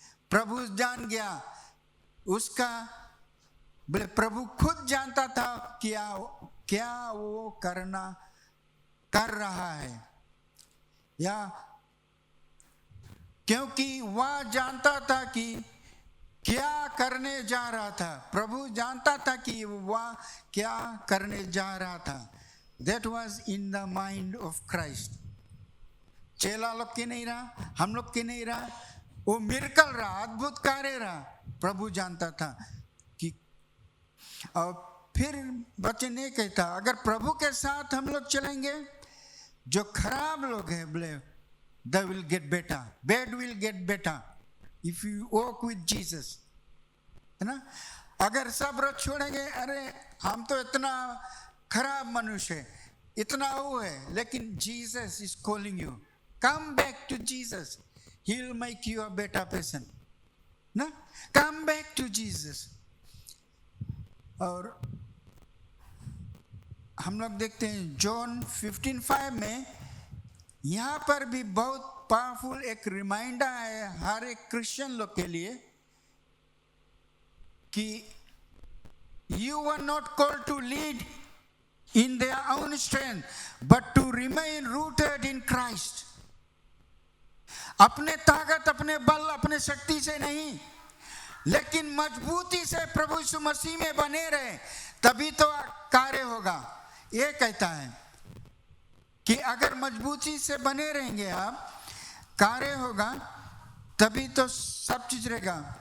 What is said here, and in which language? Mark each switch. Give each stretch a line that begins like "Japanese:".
Hindi: प्रभु जान गया उसका, बोले प्रभु खुद जानता था क्या वो कर रहा है, या क्योंकि वह जानता था कि क्या करने जा रहा था। प्रभु जानता था कि वह क्या करने जा रहा था।
English: That was in the mind of Christ।
Hindi: चेला लोग के नहीं रहा, हम लोग के नहीं रहा, वो मिरेकल रहा, अद्भुत कार्य रहा। प्रभु जानता था कि, और फिर वचन ये कहता अगर प्रभु के साथ हम लोग चलेंगे, जो खराब लोग हैं बोले
English: they will get better, bad will get better if you walk with Jesus,
Hindi: है ना। अगर सब रथ छोड़ेंगे, अरे हम तो इतना खराब मनुष्य है, इतना वो है, लेकिन
English: Jesus is calling you, come back to Jesus, he will make you a better person, ना। come back to Jesus।
Hindi: और हम लोग देखते हैं जॉन 15:5 में, यहाँ पर भी बहुत पावरफुल एक रिमाइंडर है हर एक क्रिश्चियन लोग के लिए कि
English: You were not called to lead in their own strength, but to remain rooted in Christ.
Hindi: अपने ताकत, अपने बल, अपने शक्ति से नहीं, लेकिन मजबूती से प्रभु यीशु मसीह में बने रहे, तभी तो कार्य होगा। ये कहता है कि अगर मजबूती से बने रहेंगे आप, कार्य होगा, तभी तो सब चीज रहेगा।